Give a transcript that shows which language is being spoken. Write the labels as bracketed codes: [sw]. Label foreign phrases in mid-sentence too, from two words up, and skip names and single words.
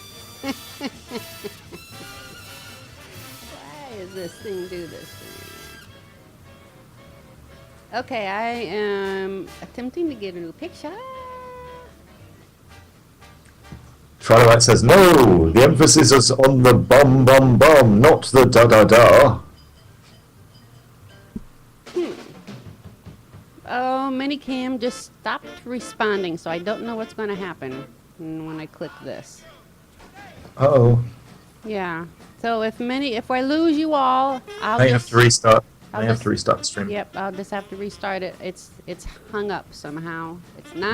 [en] Why does this thing do this to me? Okay, I am attempting to get a new picture. Trilobite says, no, the emphasis is on the bum bum bum, not the da da da. Oh, Minicam just stopped responding, so I don't know what's going to happen when I click this. Uh-oh. Yeah. So if I lose you all, I'll May just have to restart. I'll May have just- to restart the stream. Yep, I'll just have to restart it. It's hung up somehow. It's not